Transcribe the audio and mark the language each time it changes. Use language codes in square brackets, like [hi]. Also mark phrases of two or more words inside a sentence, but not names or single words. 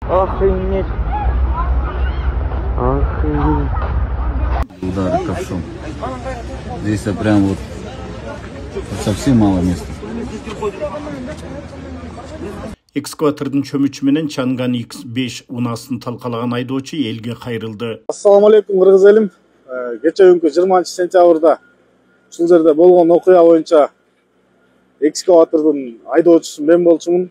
[ru] Охренеть. Охренеть. Удары ковшом. Здесь прям вот совсем мало места. [ky] Экскаватордун чөмүчү менен Чанган X5 унасын талкалаган айдоочу элге кайрылды. [ar] السلام عليكم [ky] кыргыз элим. Кече күнкү 20 сентябрда ушул жерде болгон окуя боюнча экскаватордун айдоочусу мен болчумун.